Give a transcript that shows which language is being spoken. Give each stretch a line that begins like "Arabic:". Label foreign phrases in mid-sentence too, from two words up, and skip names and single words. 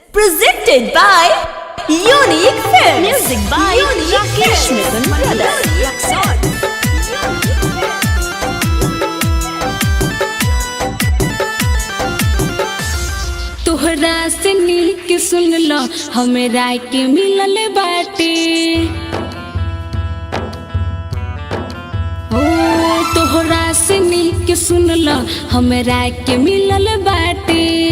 English: Presented by Unique Films. Music by Rakesh Mittal Brothers.
Bhojpuri: तोहरा से नीक सुन लो हमरा के मिलल बाटे। ओ तोहरा से नीक सुन लो हमरा के मिलल बाटे।